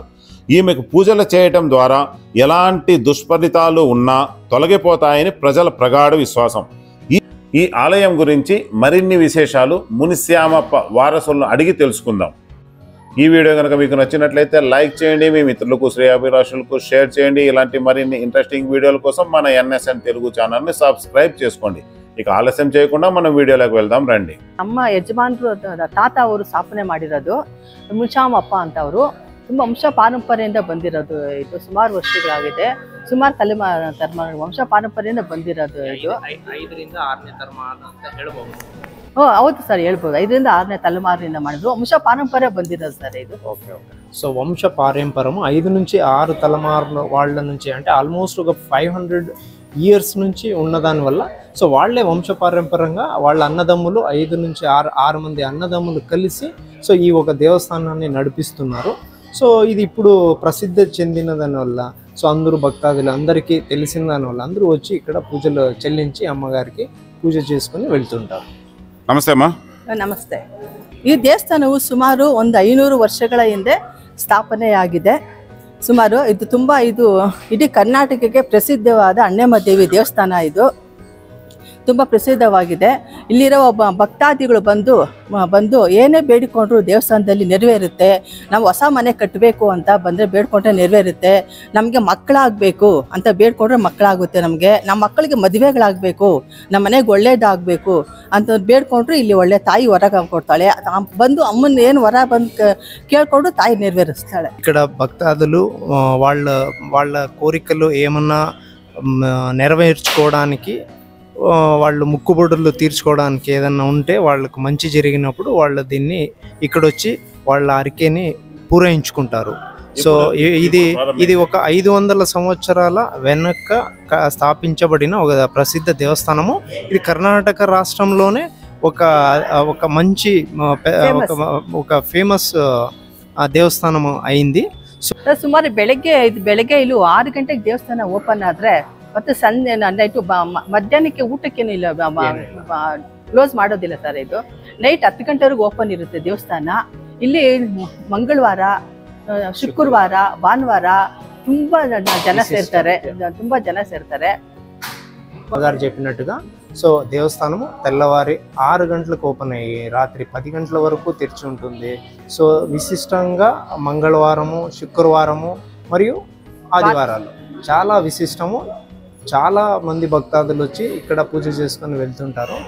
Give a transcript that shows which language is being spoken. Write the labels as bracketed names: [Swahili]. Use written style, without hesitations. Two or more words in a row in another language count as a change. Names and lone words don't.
[Telugu] ఈమెకు పూజలు చేయటం ద్వారా ఎలాంటి దుష్ఫలితాలు ఉన్నా తొలగిపోతాయని ప్రజల ప్రగాఢ విశ్వాసం. ఈ ఆలయం గురించి మరిన్ని విశేషాలు మునిశ్యామప్ప వారసులను అడిగి తెలుసుకుందాం. ఈ వీడియో కనుక మీకు నచ్చినట్లయితే లైక్ చేయండి, మీ మిత్రులకు శ్రేయాభిలాషులకు షేర్ చేయండి. ఇలాంటి మరిన్ని ఇంట్రెస్టింగ్ వీడియోల కోసం మన ఎన్ఎస్ఎన్ తెలుగు ఛానల్ని సబ్స్క్రైబ్ చేసుకోండి. ఇక ఆలస్య చేయకుండా మనం వీడియోలోకి వెళ్దాం రండి. [Kannada] ನಮ್ಮ ಯಜಮಾನರು ತಾತ ಅವರು ಸ್ಥಾಪನೆ ಮಾಡಿರೋದು ಮುನಿಶ್ಯಾಮಪ್ಪ ಅಂತ ಅವರು ತುಂಬಾ ವಂಶ ಪಾರಂಪರ್ಯದಿಂದ ಬಂದಿರೋದು. ಇದು ಸುಮಾರು ವರ್ಷಗಳಾಗಿದೆ, ಸುಮಾರು ತಲೆಮಾರು ವಂಶ ಪಾರಂಪರ್ಯದಿಂದ ಬಂದಿರೋದು. ಇದು 5ರಿಂದ 6ನೇ ತಲೆಮಾರು ಅಂತ ಹೇಳಬಹುದು. ಹೌದು ಸರ್, ಹೇಳ್ಬೋದು. 5ರಿಂದ 6ನೇ ತಲೆಮಾರಿನಿಂದ ಮಾಡಿದ್ರು, ವಂಶ ಪಾರಂಪರ್ಯ ಬಂದಿರೋದು ಸರ್ ಇದು. [English] ఓకే ఓకే. [Telugu] సో వంశ పారంపర్యము 5 నుంచి 6 తలమారుల వాళ్ళ నుంచి, అంటే ఆల్మోస్ట్ ఒక 500 ఇయర్స్ నుంచి ఉన్నదాని వల్ల సో వాళ్ళే వంశ పారంపర్యంగా వాళ్ళ అన్నదమ్ములు 5 నుంచి 6 మంది అన్నదమ్ములు కలిసి సో ఈ ఒక దేవస్థానాన్ని నడిపిస్తున్నారు. సో ఇది ఇప్పుడు ప్రసిద్ధి చెందిన దానివల్ల సో అందరూ భక్తాదులు అందరికీ తెలిసిన దానివల్ల అందరూ వచ్చి ఇక్కడ పూజలు చెల్లించి అమ్మగారికి పూజ చేసుకుని వెళ్తుంటారు. నమస్తే అమ్మా. [Kannada] ನಮಸ್ತೆ. ಈ ದೇವಸ್ಥಾನವು ಸುಮಾರು ಒಂದು 500 ವರ್ಷಗಳ ಹಿಂದೆ ಸ್ಥಾಪನೆಯಾಗಿದೆ. ಸುಮಾರು ಇದು ತುಂಬ ಇಡೀ ಕರ್ನಾಟಕಕ್ಕೆ ಪ್ರಸಿದ್ಧವಾದ ಅಣ್ಣಮ್ಮ ದೇವಿ ದೇವಸ್ಥಾನ. ಇದು ತುಂಬ ಪ್ರಸಿದ್ಧವಾಗಿದೆ. ಇಲ್ಲಿರೋ ಭಕ್ತಾದಿಗಳು ಬಂದು ಏನೇ ಬೇಡಿಕೊಂಡ್ರು ದೇವಸ್ಥಾನದಲ್ಲಿ ನೆರವೇರುತ್ತೆ. ನಾವು ಹೊಸ ಮನೆ ಕಟ್ಟಬೇಕು ಅಂತ ಬಂದರೆ ಬೇಡ್ಕೊಂಡ್ರೆ ನೆರವೇರುತ್ತೆ. ನಮಗೆ ಮಕ್ಕಳಾಗಬೇಕು ಅಂತ ಬೇಡ್ಕೊಂಡ್ರೆ ಮಕ್ಕಳಾಗುತ್ತೆ. ನಮಗೆ ನಮ್ಮ ಮಕ್ಕಳಿಗೆ ಮದುವೆಗಳಾಗಬೇಕು, ನಮ್ಮ ಮನೆಗೆ ಒಳ್ಳೇದಾಗಬೇಕು ಅಂತ ಬೇಡ್ಕೊಂಡ್ರು ಇಲ್ಲಿ ಒಳ್ಳೆ ತಾಯಿ ವರ ಕೊಡ್ತಾಳೆ. ಬಂದು ಅಮ್ಮನ ಏನು ವರ ಬಂದು ಕೇಳ್ಕೊಂಡು ತಾಯಿ ನೆರವೇರಿಸ್ತಾಳೆ. [Telugu] ఇక్కడ భక్తాదులు వాళ్ళ కోరికలు ఏమన్నా నెరవేర్చుకోవడానికి, వాళ్ళు ముక్కుబొడులు తీర్చుకోవడానికి ఏదన్నా ఉంటే వాళ్ళకు మంచి జరిగినప్పుడు వాళ్ళు దీన్ని ఇక్కడ వచ్చి వాళ్ళ అరికేని పూరయించుకుంటారు. సో ఇది ఒక 500 సంవత్సరాల వెనక స్థాపించబడిన ఒక ప్రసిద్ధ దేవస్థానము. ఇది కర్ణాటక రాష్ట్రంలోనే ఒక మంచి ఒక ఫేమస్ దేవస్థాన అయింది. [Kannada] ಸುಮಾರು ಬೆಳಗ್ಗೆ ಇಲ್ಲಿ 6 ಗಂಟೆಗೆ ದೇವಸ್ಥಾನ ಓಪನ್ ಆದ್ರೆ ಮತ್ತೆ ಸಂಜೆ ನೈಟು ಮಧ್ಯಾಹ್ನಕ್ಕೆ ಊಟಕ್ಕೇನು ಇಲ್ಲ, ಕ್ಲೋಸ್ ಮಾಡೋದಿಲ್ಲ ಸರ್. ಇದು ನೈಟ್ 10 ಗಂಟೆವರೆಗೂ ಓಪನ್ ಇರುತ್ತೆ ದೇವಸ್ಥಾನ. ಇಲ್ಲಿ ಮಂಗಳವಾರ, ಶುಕ್ರವಾರ, ಭಾನುವಾರ ತುಂಬಾ ಜನ ಸೇರ್ತಾರೆ. [Telugu] గారు చెప్పినట్టుగా సో దేవస్థానము తెల్లవారి 6 గంటలకు ఓపెన్ అయ్యి రాత్రి 10 గంటల వరకు తెరిచి ఉంటుంది. సో విశిష్టంగా మంగళవారము, శుక్రవారము మరియు ఆదివారాలు చాలా విశిష్టము. చాలా మంది భక్తాదులు వచ్చి ఇక్కడ పూజ చేసుకొని వెళ్తుంటారు.